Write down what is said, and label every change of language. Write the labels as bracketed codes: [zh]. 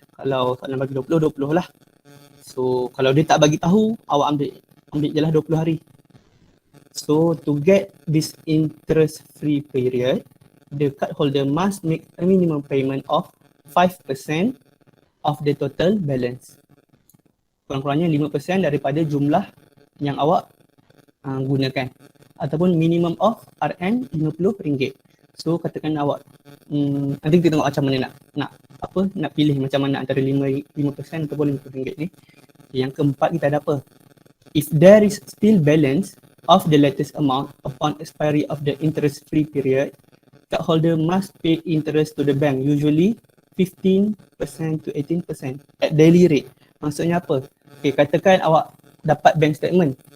[ms] Kalau soalan bagi 20, 20 lah. So kalau dia tak bagi tahu, awak ambil je lah 20 hari. [en] So to get this interest free period, the card holder must make a minimum payment of 5% of the total balance. [ms] Kurang-kurangnya 5% daripada jumlah yang awak gunakan. Ataupun minimum of RM50. So katakan awak nanti kita tengok macam mana nak pilih macam mana antara 5% ataupun RM50 ni. Yang keempat kita ada apa? [en] If there is still balance of the latest amount upon expiry of the interest free period, card holder must pay interest to the bank, usually 15% to 18% at daily rate. [ms] Maksudnya apa? Okay, katakan awak dapat bank statement.